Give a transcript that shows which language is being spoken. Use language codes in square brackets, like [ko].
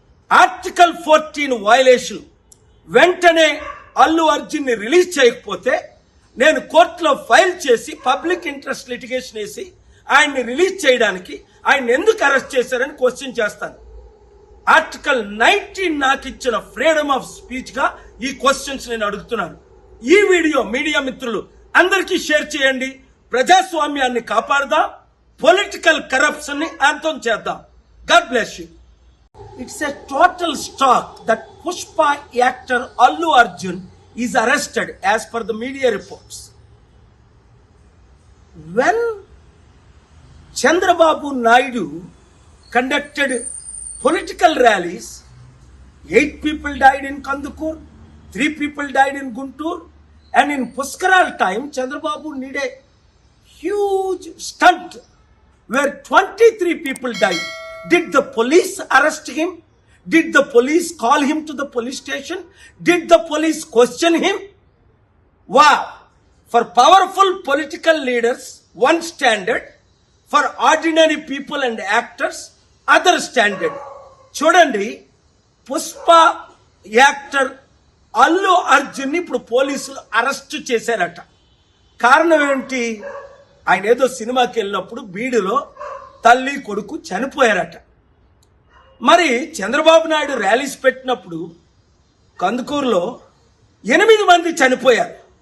[te] Article 14 violation. వెంటనే అల్లు అర్జున్ ని release చేయకపోతే నేను కోర్టులో ఫైల్ చేసి పబ్లిక్ ఇంట్రెస్ట్ లిటిగేషన్ వేసి ఆయన్ని రిలీజ్ చేయడానికి ఆయన ఎందుకు అరెస్ట్ చేశారని క్వశ్చన్ చేస్తాను. ఆర్టికల్ 19 నాకు ఇచ్చిన ఫ్రీడమ్ ఆఫ్ స్పీచ్ గా ఈ క్వశ్చన్స్ నేను అడుగుతున్నాను. ఈ వీడియో మీడియా మిత్రులు అందరికీ షేర్ చేయండి. ప్రజాస్వామ్యాన్ని కాపాడదాం, పొలిటికల్ కరప్షన్ ని అంతం చేద్దాం. God bless you. [en] It's a total shock that Pushpa actor Allu Arjun is arrested as per the media reports. When Chandrababu Naidu conducted political rallies, 8 people died in Kandukur, 3 people died in Guntur, and in Puskaral time, Chandrababu did a huge stunt where 23 people died. Did the police arrest him? Did the police call him to the police station? Did the police question him? Wow! For powerful political leaders, one standard. For ordinary people and actors, other standard. [te] చూడండి, Pushpa actor Allu Arjun ఇప్పుడు పోలీసులు arrest చేశారట. కారణం ఏంటి? ఆయన ఏదో సినిమాకి వెళ్ళినప్పుడు బీడులో తల్లి కొడుకు చనిపోయారట. మరి చంద్రబాబు నాయుడు ర్యాలీస్ పెట్టినప్పుడు కందుకూరులో 8 మంది చనిపోయారు.